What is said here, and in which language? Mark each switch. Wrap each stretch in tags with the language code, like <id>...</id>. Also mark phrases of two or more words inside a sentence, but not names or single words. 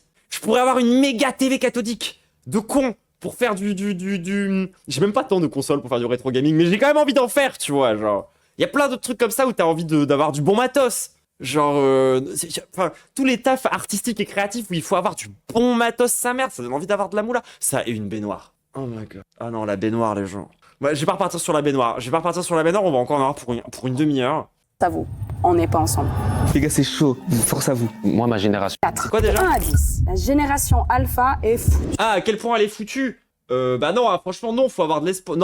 <fr>Je pourrais avoir une méga TV cathodique de con pour faire du... J'ai même pas tant de consoles pour faire du rétro gaming, mais j'ai quand même envie d'en faire, tu vois, genre. Il y a plein de trucs comme ça où t'as envie d'avoir du bon matos. Genre, enfin, tous les tafs artistiques et créatifs où il faut avoir du bon matos, sa mère, ça donne envie d'avoir de la moula. Ça et une baignoire.</fr> <en>Oh my god.</en> <fr>Ah non, la baignoire, les gens. Bah, je vais pas repartir sur la baignoire. On va encore en avoir pour une demi-heure. À vous. On n'est pas ensemble. Les gars, c'est chaud. Force à vous. Moi, ma génération. 4. C'est quoi déjà? 1 à 10. La génération alpha est foutue. Ah, à quel point elle est foutue? Bah non, hein, franchement, non, faut avoir de l'espoir.</fr>